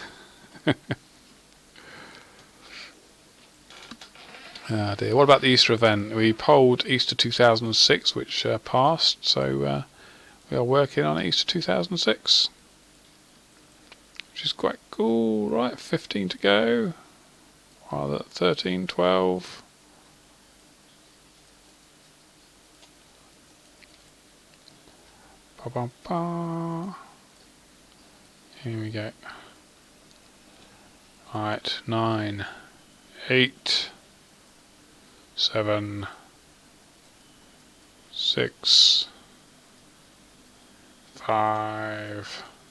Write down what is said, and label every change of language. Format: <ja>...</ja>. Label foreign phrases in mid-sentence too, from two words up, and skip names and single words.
<en>Ah dear. What about the Easter event? We polled Easter 2006, which passed, so we are working on Easter 2006. Which is quite cool. Right, 15 to go. 13, 12. Ba -ba -ba. Here we go. Right, 9, 8, 7, 6, 5.</en>